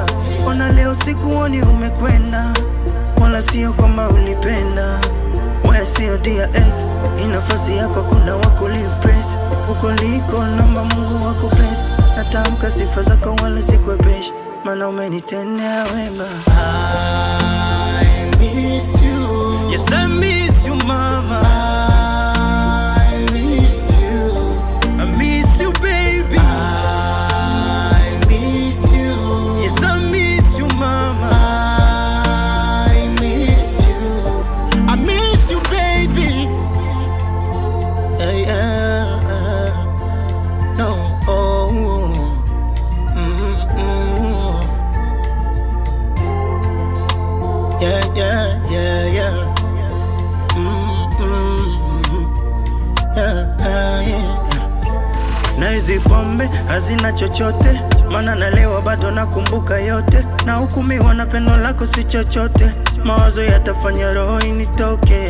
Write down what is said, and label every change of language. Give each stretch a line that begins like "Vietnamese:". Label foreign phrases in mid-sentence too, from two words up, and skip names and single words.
Swahili: Ona leo sikuoni umekwenda, wala sio kama unipenda. Wewe sio DX, inafasi yako kuna wakulipress. Uko liko namba Mungu wako bless. Natamka sifa zako wala sikwepesh, maana umenitendea wema.
English: I miss you. Yes, I miss you, mama. I miss you. I miss you, baby. I miss you. Yes, I miss you, mama. I miss you. I miss you, baby. No. Oh. Yeah. Yeah.
Swahili: Na hizi pombe hazina chochote, maana nalewa bado nakumbuka yote. Na hukumiwa na pendo lako si chochote, mawazo yatafanya roho initoke.